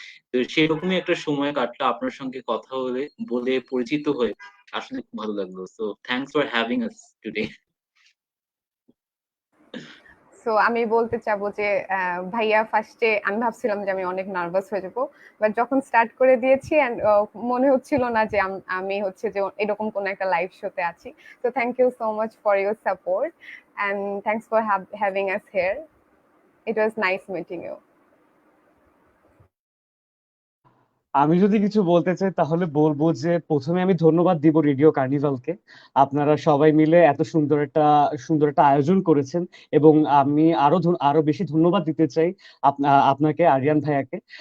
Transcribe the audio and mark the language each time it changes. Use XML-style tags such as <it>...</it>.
<bn>তো সেরকমই একটা সময় কাটলো আপনার সঙ্গে কথা বলে, বলে পরিচিত হয়ে, আসলে খুব ভালো লাগলো।</bn> <en>So thanks for having us today.</en> <bn>So আমি বলতে চাবো যে ভাইয়া ফার্স্টে আমি ভাবছিলাম যে আমি অনেক নার্ভাস হয়ে যাবো, বাট যখন স্টার্ট করে দিয়েছি এন্ড মনে হচ্ছিল না যে আমি হচ্ছে যে এরকম কোন একটা লাইভ শোতে আছি।</bn> <en>So thank you so much for your support and thanks for having us here. It was nice meeting you.</en> <bn>আমি যদি কিছু বলতে চাই তাহলে বলবো যে প্রথমে আমি ধন্যবাদ দিব রেডিও কার্নিভালকে। আপনারা সবাই মিলে এত সুন্দর একটা আয়োজন করেছেন, এবং আমি আরো বেশি ধন্যবাদ দিতে চাই আপনাকে, আরিয়ান ভাইয়াকে।</bn>